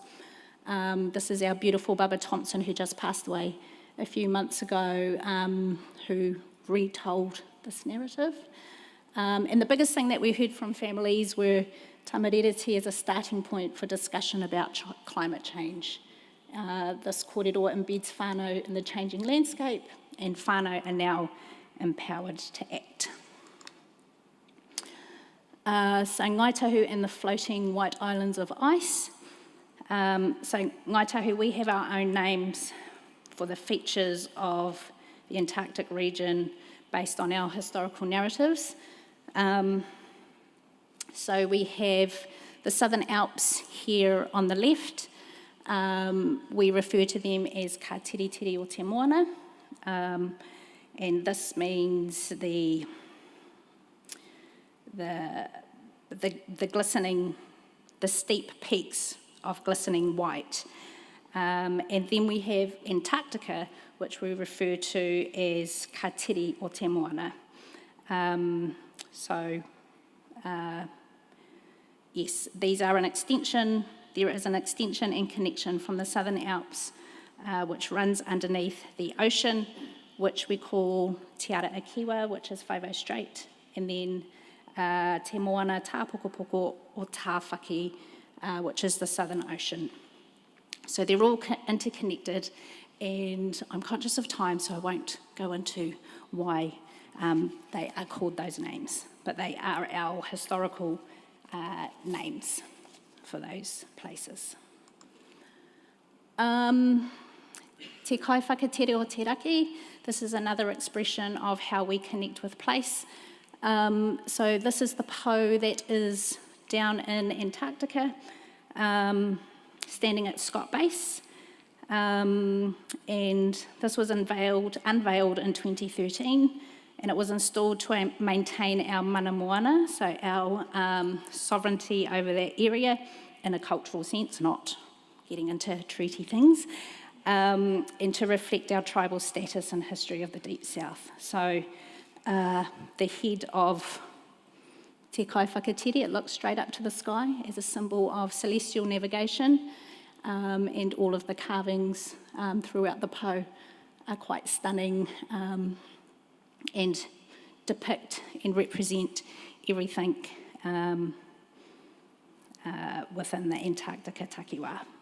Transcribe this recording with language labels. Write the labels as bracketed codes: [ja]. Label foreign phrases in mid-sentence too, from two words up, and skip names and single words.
[en] This is our beautiful Baba Thompson, who just passed away a few months ago, who retold this narrative. And the biggest thing that we heard from families were Tamariri as a starting point for discussion about climate change. This kōrero embeds whānau in the changing landscape, and whānau are now empowered to act. So Ngaitahu and the floating white islands of ice. So Ngaitahu, we have our own names for the features of the Antarctic region based on our historical narratives. So we have the Southern Alps here on the left. We refer to them as ka tiri tiri o te moana. And this means the glistening, the steep peaks of glistening white. And then we have Antarctica, which we refer to as ka tiri o te moana. Yes, these are an extension. There is an extension and connection from the Southern Alps, which runs underneath the ocean, which we call Te Ara Akiwa, which is Whaiwau Strait, and then Te Moana Tāpokopoko o Tāwhaki, which is the Southern Ocean. So they're all interconnected, and I'm conscious of time, so I won't go into why they are called those names, but they are our historical names for those places. Te kai whakatere o te raki. This is another expression of how we connect with place. So this is the po that is down in Antarctica, standing at Scott Base. And this was unveiled in 2013, and it was installed to maintain our [mi] mana moana, [en] so our sovereignty over that area in a cultural sense, not getting into treaty things, and to reflect our tribal status and history of the Deep South. So the head of Te Kai Whakatere, it looks straight up to the sky as a symbol of celestial navigation, and all of the carvings throughout the po are quite stunning and depict and represent everything within the Antarctica takiwā.